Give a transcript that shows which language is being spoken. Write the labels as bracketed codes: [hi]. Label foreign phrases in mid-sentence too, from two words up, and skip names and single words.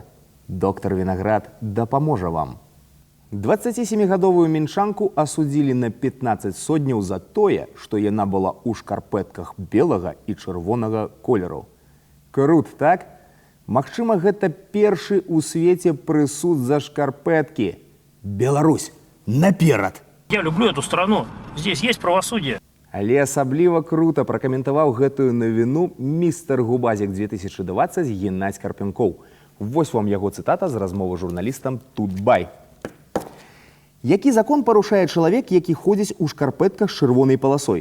[be] Доктар Вінаград дапаможа вам. 27-гадовую мінчанку асудзілі на 15 сотняў за тое, што яна была ў шкарпэтках белага і чырвонага колераў. Крут, так? Магчыма, гэта першы ў свеце прысуд за шкарпэткі. Беларусь, наперад! [ru] Я люблю эту страну. Здесь есть правосудие. [be] Але асабліва крута пракаментаваў гэтую навіну містер Губазік 2020 Геннадзь Карпенкоў. Вось вам яго цытата з размовы з журналістам Тутбай. Які закон парушае чалавек, які ходзіць у шкарпэтках з чырвонай паласой?